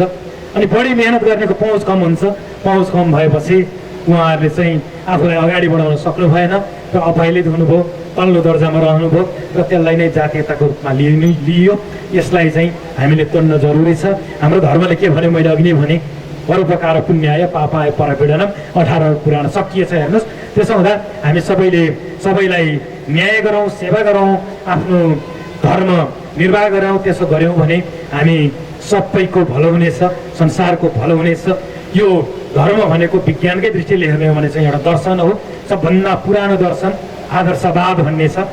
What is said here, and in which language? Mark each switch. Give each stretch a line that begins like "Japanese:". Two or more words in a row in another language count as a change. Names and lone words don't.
Nepali: अनि बढी मेहनत गर्नेको पहुँच कम हुन्छ। पहुँच कम भएपछि उहाँहरूले चाहिँ आफूलाई अगाडि बढाउन सक्नु भएन। र अपहेलित हुनुभयो, तल्लो दर्जामा रहनुभयो र त्यसलाई नै जातीयताको रूपमा लिइयो। यसलाई चाहिँ हामीले तोड्न जरुरी छ। हाम्रो धर्मले के भन्यो, मैले अघि नै भने,
Sanskrit: परोपकार पुण्याय पापाय परपीडनम
Nepali: 18 पुराण सकिएछ। हेर्नुहोस्, त्यसो हुँदा हामी सबैलाई न्याय गरौँ, सेवा गरौँ, आफ्नो धर्म निर्वाह गरौँ। त्यसो गऱ्यौँ भने हामी सबैको भलो हुनेछ, संसारको भलो हुनेछ। यो धर्म भनेको विज्ञानकै दृष्टिले हेर्ने हो भने चाहिँ एउटा दर्शन हो, सबभन्दा पुरानो दर्शन आदर्शवाद भन्ने छ।